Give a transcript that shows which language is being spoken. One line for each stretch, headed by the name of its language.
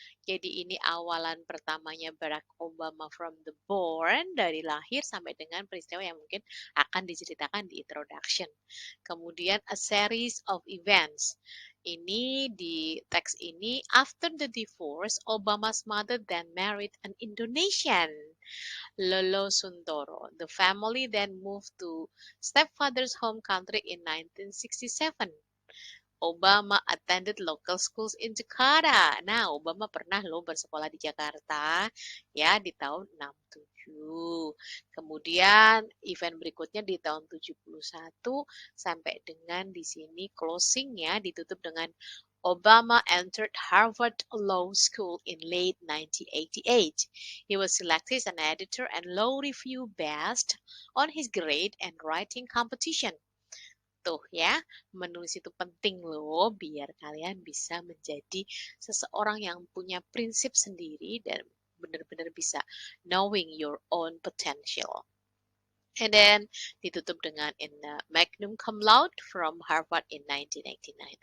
Indonesian: Jadi ini awalan pertamanya Barack Obama
English: from the born,
Indonesian: dari lahir sampai dengan peristiwa yang mungkin akan diceritakan di introduction. Kemudian
English: a series of events.
Indonesian: Ini di teks ini,
English: after the divorce, Obama's mother then married an Indonesian, Lolo Suntoro. The family then moved to stepfather's home country in 1967. Obama attended local schools in Jakarta.
Indonesian: Nah, Obama pernah loh bersekolah di Jakarta ya di tahun 67. Kemudian event berikutnya di tahun 71 sampai dengan di sini closing ya, ditutup dengan
English: Obama entered Harvard Law School in late 1988. He was selected as an editor and law review based on his grade and writing competition.
Indonesian: Tuh ya, menulis itu penting loh biar kalian bisa menjadi seseorang yang punya prinsip sendiri dan benar-benar bisa
English: knowing your own potential. And then
Indonesian: ditutup dengan
English: in magnum cum laude from Harvard in 1989.